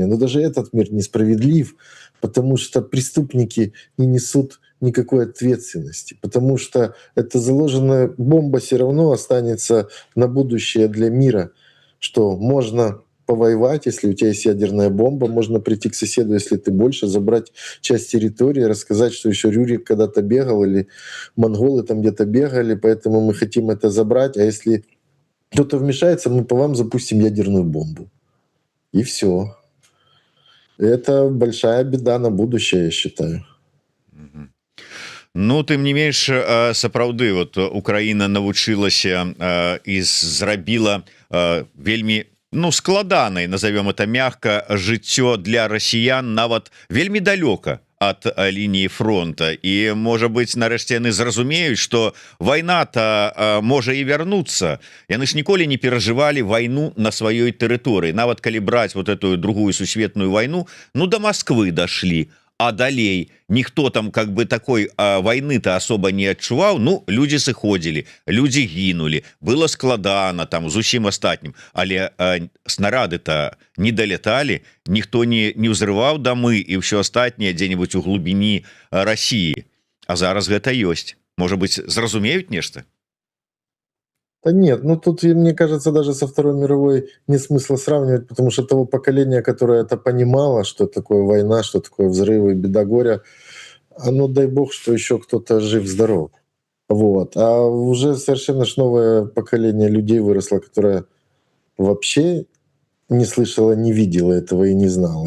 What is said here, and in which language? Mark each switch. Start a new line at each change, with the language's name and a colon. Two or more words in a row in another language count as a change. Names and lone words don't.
Russian: Но даже этот мир несправедлив, потому что преступники не несут никакой ответственности, потому что эта заложенная бомба все равно останется на будущее для мира, что можно повоевать, если у тебя есть ядерная бомба, можно прийти к соседу, если ты больше, забрать часть территории, рассказать, что еще Рюрик когда-то бегал или монголы там где-то бегали, поэтому мы хотим это забрать, а если кто-то вмешается, мы по вам запустим ядерную бомбу. И все. Это большая беда на будущее, я считаю.
Belarusian: Ну, тым не менш, сапраўды, вот Украіна навучылася і зрабіла вельмі, ну, складанай,
Russian: назовем это мягко,
Belarusian: жыццё для расіян нават вельмі далёка ад лініі фронта. І, можа быць, нарэшце яны зразумеюць, што вайна-то можа і вярнуцца. Яны ж ніколі не перажывалі вайну на сваёй тэрыторыі. Нават калі браць
Russian: вот эту
Belarusian: другую сусветную вайну, ну,
Russian: до Москвы
Belarusian: дашлі. А далей ніхто там
Russian: как бы такой войны-то особо
Belarusian: не адчуваў. Ну, людзі сыходзілі, людзі гінулі, было складана там з усім астатнім, але снарады-то не даляталі, ніхто не ўзрываў дамы і ўсё астатняе дзе-нибудь у глубіні России. А зараз гэта ёсць. Можа быть, зразумеюць нешта?
Russian: Да нет, ну тут, мне кажется, даже со Второй мировой нет смысла сравнивать, потому что того поколения, которое это понимало, что такое война, что такое взрывы, беда, горе, ну дай бог, что еще кто-то жив-здоров. Вот. А уже совершенно ж новое поколение людей выросло, которое вообще не слышала, не видела этого и не знала.